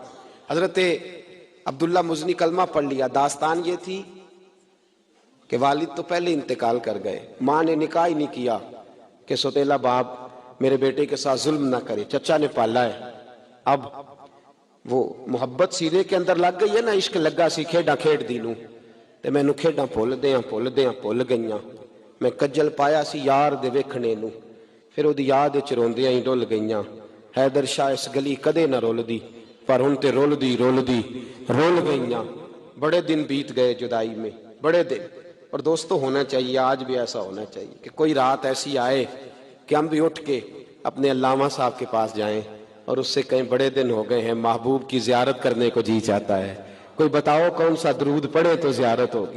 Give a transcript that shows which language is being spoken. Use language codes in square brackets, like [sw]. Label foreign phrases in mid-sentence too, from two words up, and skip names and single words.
[ur] حضرت عبداللہ مزنی کلمہ پڑھ لیا، داستان یہ تھی کہ والد تو پہلے انتقال کر گئے، ماں نے نکاح ہی نہیں کیا کہ سوتیلا باپ میرے بیٹے کے ساتھ ظلم نہ کرے، چچا نے پالا ہے۔ اب وہ محبت سینے کے اندر لگ گئی ہے نا، [pa] عشق لگا سی کھیڈاں کھیڈ دی نوں تے مینوں کھیڈاں بھول گئیاں، میں کجل پایا سی یار دے ویکھنے نوں، پھر وہ یاد وچ روندیاں ہی ڈل گئیاں، حیدر شاہ اس گلی کدے نہ رول دی پر ہن تے رول دی رول گئیاں۔ [ur] بڑے دن بیت گئے جدائی میں، بڑے دن، اور دوستوں ہونا چاہیے، آج بھی ایسا ہونا چاہیے کہ کوئی رات ایسی آئے کہ ہم بھی اٹھ کے اپنے علامہ صاحب کے پاس جائیں اور اس سے کہیں بڑے دن ہو گئے ہیں، محبوب کی زیارت کرنے کو جی چاہتا ہے، کوئی بتاؤ کون سا درود پڑھے تو زیارت ہوگی۔